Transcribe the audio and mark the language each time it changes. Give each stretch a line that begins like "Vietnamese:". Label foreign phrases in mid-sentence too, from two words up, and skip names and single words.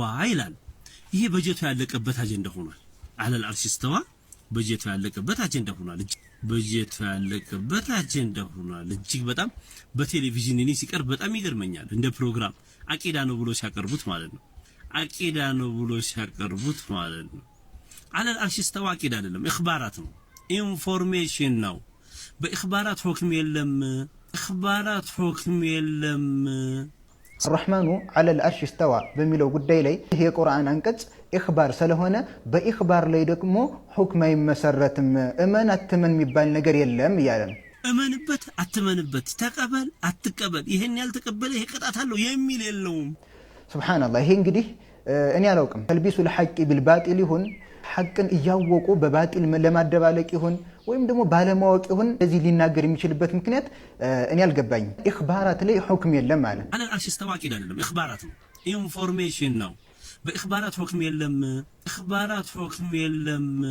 Amharic: ይላል። ይሄ በጀቱ ያለቀበት አጀንዳ ሆኗል።
Arabic: على العرش استوى
Amharic: በጀቱ ያለቀበት አጀንዳ ሆኗል። በጀቱ ያለቀበት አጀንዳ ሆኗል። እጅግ በጣም በቴሌቪዥን እኔ ሲቀርብ በጣም ይገርመኛል። እንደ ፕሮግራም አቂዳ ነው ብሎ ሲያቀርቡት ማለት ነው። አቂዳ ነው ብሎ ሲያቀርቡት ማለት ነው።
Arabic: على العرش استوى
Amharic: አቂዳ አይደለም፣ ኢኽባራት ነው፣ ኢንፎርሜሽን ነው። በኢኽባራት ሁክም የለም፣ ኢኽባራት ሁክም የለም።
Arabic: الرحمن على العرش استوى
Amharic: በሚለው ጉዳይ ላይ ይሄ የቁርአን አንቀጽ ኢኽባር ስለሆነ በኢኽባር ላይ ደግሞ ሁክም አይመሰረትም። እመን አትመን የሚባል ነገር የለም እያለ ነው። እመንበት አትመንበት፣ ተቀበል አትቀበል፣ ይሄን ያልተቀበለ ይሄ ቅጣት አለው የሚል የለውም። ሱብሃንአላህ። ይሄ እንግዲህ እኔ አላውቅም ተልቢሱ
Arabic: الحق بالباطل
Amharic: ይሁን ሐቅን እያወቁ በባጢል ለማደባለቅ ይሁን ወይም ደግሞ ባለማወቅ ይሁን እዚህ ሊናገር የሚችልበት ምክንያት እኔ አልገባኝም። ኢኽባራት ላይ ሁክም የለም ማለት
Arabic: على العرش استوى
Amharic: አቂዳ አይደለም፣ ኢኽባራት ነው፣ ኢንፎርሜሽን ነው። በኢኽባራት ሁክም የለም፣ ኢኽባራት ሁክም የለም።